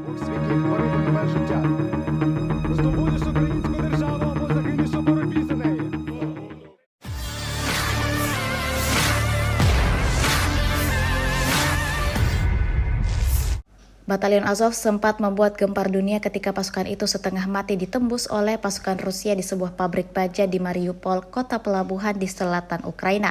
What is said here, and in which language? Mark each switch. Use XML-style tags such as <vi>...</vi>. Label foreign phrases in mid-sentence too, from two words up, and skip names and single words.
<uk>світі творити нове життя. Здобудеш українську державу або загинеш у боротьбі за неї.</uk> <id>Batalion Azov sempat membuat gempar dunia ketika pasukan itu setengah mati ditembus oleh pasukan Rusia di sebuah pabrik baja di Mariupol, kota pelabuhan di selatan Ukraina.</id>